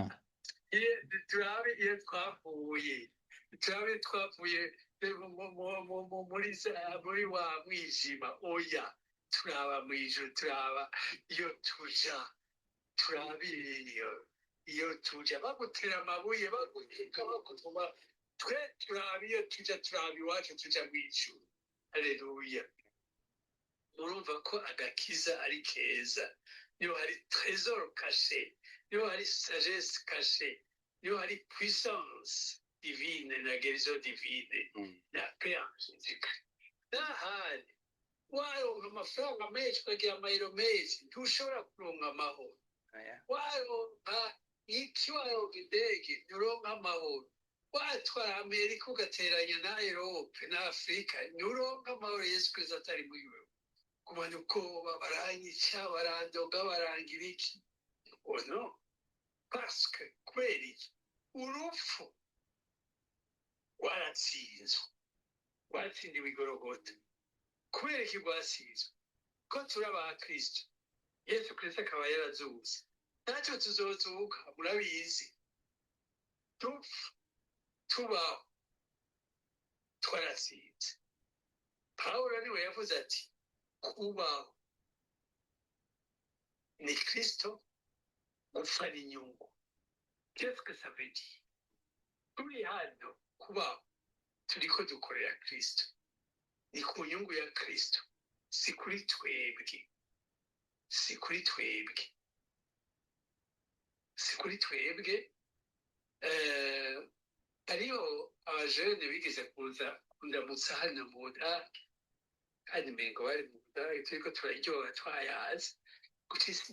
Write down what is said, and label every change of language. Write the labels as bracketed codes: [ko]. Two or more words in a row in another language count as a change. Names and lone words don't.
[rn] turabe iyo twapfuye turabe twapfuye muri wa mwijima oya turaba mw'ijuru turaba iyo tuja turabiriyo iyo tuja bagutera amabuye baguteka bagutuma twe turaba iyo tuja turaba iwacu tuja mw'ijuru. Haleluya. Urumva ko agakiza ari keza, niyo hari [fr] trésor caché, [rn] niyo hari [fr] sagesse caché, [rn] niyo hari [fr] puissance divine [rn] na [fr] guérison divine [rn] na [fr] paix en Jésus-Christ. [rn] N'ahandi waronka amafaranga menshi ukagira amayero menshi ntushobora kuronka amahoro. Waronka iki, waronka indege nturonka amahoro. Watwara Amerika ugateranya na Europe na Afrika nturonka amahoro. Yesu Kristo atari muri wewe. Kumana ubwoba baranyica barandoga barangira iki no parce kubera iki urupfu waratsindiwe igorogota. Kubera iki rwasizwe? Ko turi aba Kristo. Yesu Kristo akaba yarazutse, natwe tuzozuka. Murabizi dupfa tubaho twaratsinze. Pawulo niwe yavuze ati kubaho ni Kristo, gupfa ni inyungu. [fr] Qu'est-ce que ça veut dire? [rn] Turi hano kubaho turiko dukorera Kristo, ni ku nyungu ya Kristo, si kuri twebwe, si kuri twebwe, si kuri twebwe. Hariho abajene bigeze kuza kundamutsa hano mu Budage, kandi mengo bari mu Budage turiko turaryoha twayazi guca isi